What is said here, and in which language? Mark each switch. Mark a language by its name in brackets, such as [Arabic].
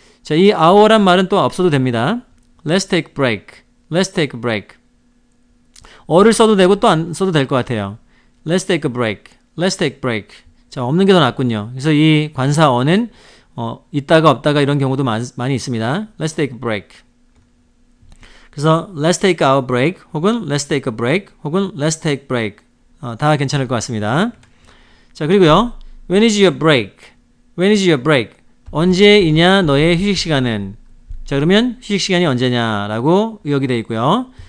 [Korean] 자, 이 hour란 말은 또 없어도 됩니다. [English] Let's take break. [Korean] 어를 써도 되고 또 안 써도 될 것 같아요. [English] Let's take a break. [Korean] 자, 없는 게 더 낫군요. 그래서 이 관사 어는 있다가 없다가 이런 경우도 많이 있습니다. [English] Let's take a break. [Korean] 그래서 [English] let's take our break [Korean] 혹은 [English] let's take a break [Korean] 혹은 [English] let's take break [Korean] 다 괜찮을 것 같습니다. 자, 그리고요. [English] When is your break? [Korean] 언제이냐 너의 휴식 시간은? 자, 그러면 휴식 시간이 언제냐라고 의역이 되어 있고요.